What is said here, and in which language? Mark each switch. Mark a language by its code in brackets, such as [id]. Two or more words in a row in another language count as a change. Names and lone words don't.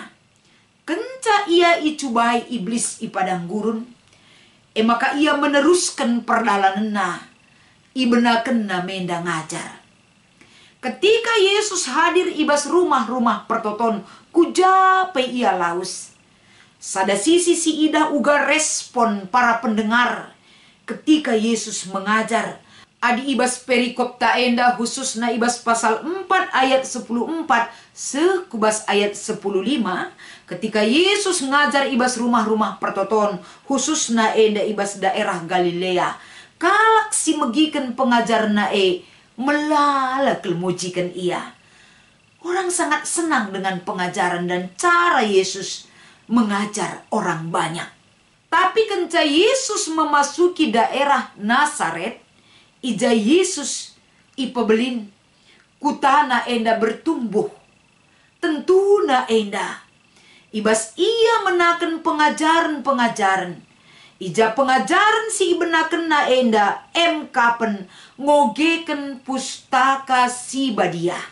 [btx] Kenca ia icubai iblis ipadang gurun. [id] Maka ia meneruskan perdalanena. [btx] Ibenakenna menda ngajar. [id] Ketika Yesus hadir [btx] ibas rumah-rumah pertoton. Kujape ia laus. Sada sisi si ida uga [id] respon para pendengar ketika Yesus mengajar. [btx] Adi ibas perikop ta enda khusus na ibas pasal 4 ayat 10:4 sekubas ayat 10:5 [id] ketika Yesus [btx] ngajar ibas rumah-rumah pertoton khusus na enda ibas daerah Galilea. Kalak si megikan pengajar na melala kelmujikan ia. [id] Orang sangat senang dengan pengajaran dan cara Yesus mengajar orang banyak. Tapi ketika Yesus memasuki daerah Nazaret, [btx] ija Yesus ipebelin kutana enda bertumbuh. Tentuna enda. Ibas ia menaken pengajaran-pengajaran. Ija pengajaran si ibenaken na enda kapen ngogeken pustaka si badia.